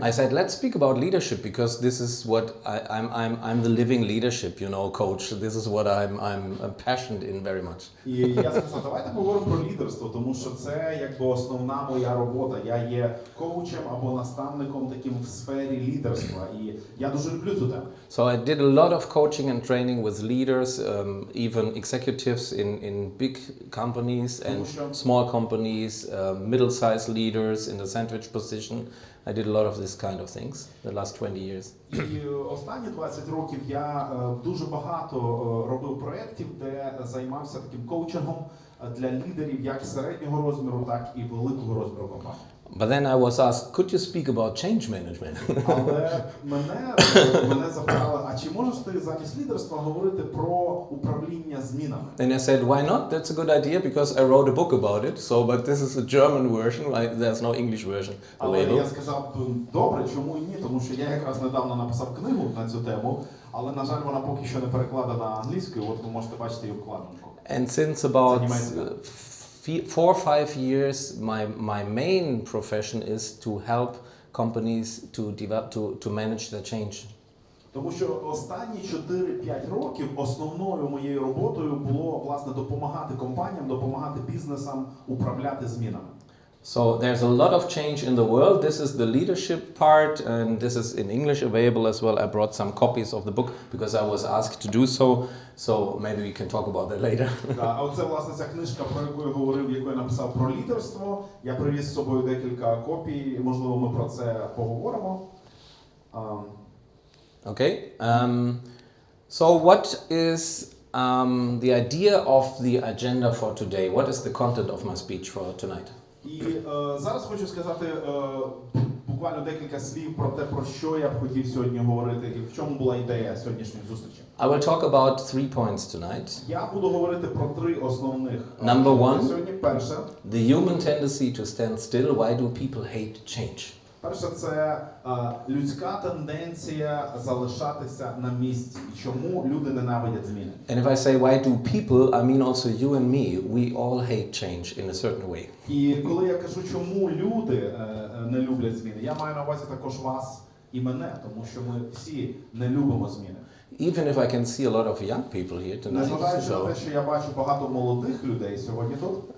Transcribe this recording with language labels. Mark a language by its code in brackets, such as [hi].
[en] I said let's speak about leadership because this is what I'm the living leadership, you know, coach. This is what I'm passionate in very much. [uk] І я сказав, давайте поговоримо про лідерство, тому що це якби основна моя робота. Я є коучем або наставником таким в сфері лідерства, і я дуже люблю цю тему. [en] So I did a lot of coaching and training with leaders, even executives in big companies and small companies, middle-sized leaders in the sandwich position. I did a lot of this kind of things the last 20 years. [uk] І останні 20 років я дуже багато робив проєктів, де займався таким коучингом для лідерів як середнього розміру, так і великого розміру компаній. [en] But then I was asked, could you speak about change management? [uk] Але мене запитали, а чи можеш ти замість лідерства говорити про управління змінами? [en] And I said, why not? That's a good idea because I wrote a book about it. So, but this is a German version. There's no English version [uk] Але [en] available. [uk] я сказав, добре, чому і ні? Тому що я якраз недавно написав книгу на цю тему, але, на жаль, вона поки що не перекладена англійською, от ви можете бачити її обкладинку. [en] And since about 4 or 5 years, my main profession is to help companies to manage their change. [uk] Тому що останні 4-5 років основною моєю роботою було, власне, допомагати компаніям, допомагати бізнесам управляти змінами. [en] So there's a lot of change in the world. This is the leadership part, and this is in English available as well. I brought some copies of the book because I was asked to do so. So maybe we can talk about that later. [uk] А оце, власне, ця книжка, про яку я говорив, яку я написав про лідерство. Я привіз з собою декілька копій, можливо, ми про це поговоримо. [en] Okay. So what is the idea of the agenda for today? What is the content of my speech for tonight? [uk] І зараз хочу сказати буквально декілька слів про те, про що я б хотів сьогодні говорити і в чому була ідея сьогоднішньої зустрічі. [en] I will talk about 3 points tonight. [uk] Я буду говорити про 3 основних. [en] Number 1. [uk] Сьогодні перше. [en] The human tendency to stand still. Why do people hate change? [uk] Перше, це людська тенденція залишатися на місці. І чому люди ненавидять зміни? [en] And if I say why do people, I mean also you and me. We all hate change in a certain way. [uk] І коли я кажу, чому люди не люблять зміни, я маю на увазі також вас і мене, тому що ми всі не любимо зміни. [en] Even if I can see a lot of young people here tonight, [uk] Незважаючи на [en] so [uk] те, що я бачу багато молодих людей сьогодні тут,